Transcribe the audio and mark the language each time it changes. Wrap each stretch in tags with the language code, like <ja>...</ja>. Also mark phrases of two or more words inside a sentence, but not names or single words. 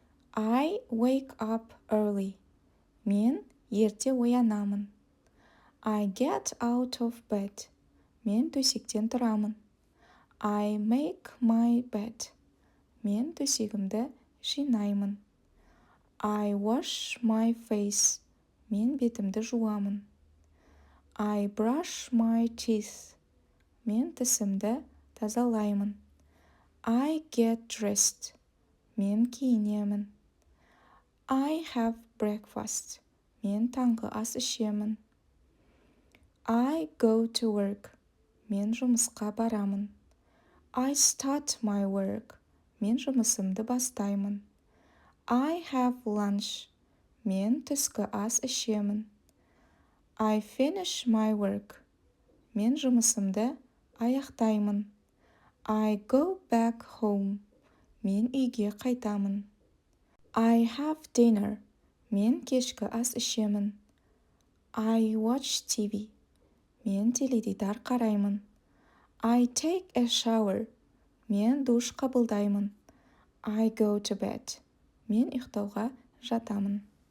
<en>I wake up early.</en> <kk>Мен ерте оянамын.</kk> <en>I get out of bed.</en> <kk>Мен төсектен тұрамын.</kk> <en>I make my bed.</en> <kk>Мен төсегімді жинаймын.</kk> <en>I wash my face.</en> <kk>Мен бетімді жуамын.</kk> <en>I brush my teeth.</en> <kk>Мен тісімді тазалаймын.</kk> <en>I get dressed.</en> <kk>Мен киінемін.</kk> <en>I have breakfast.</en> <kk>Мен таңғы ас ішемін.</kk> <en>I go to work.</en> <kk>Мен жұмысқа барамын.</kk> <en>I start my work.</en> <kk>Мен жұмысымды бастаймын.</kk> <en>I have lunch.</en> <kk>Мен түскі ас ішемін.</kk> <en>I finish my work.</en> <kk>Мен жұмысымды аяқтаймын.</kk> <en>I go back home.</en> <kk>Мен үйге қайтамын.</kk> <en>I have dinner.</en> <kk>Мен кешкі ас ішемін.</kk> <en>I watch TV.</en> <kk>Мен теледидар қараймын.</kk> <en>I take a shower.</en> <kk>Мен душ қабылдаймын.</kk> <en>I go to bed.</en> <kk>Мен ұйықтауға жатамын.</kk>